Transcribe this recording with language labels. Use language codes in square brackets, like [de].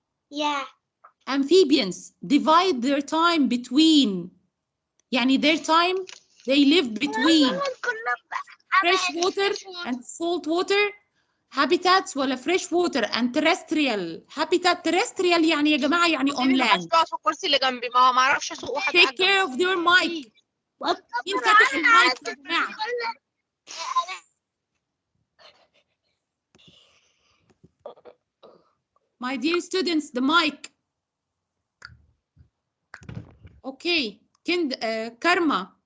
[en] Yeah. Amphibians divide their time between, يعني their time they live between fresh water and salt water habitats ولا fresh water and terrestrial habitat. [ar] terrestrial يعني يا جماعة يعني on land. في الكرسي اللي جنبي ما اعرفش اسوق واحد. [en] Take care of your mic. [ar] مين فاتح المايك يا جماعة؟ [en] My dear students, the mic. Okay, Karma.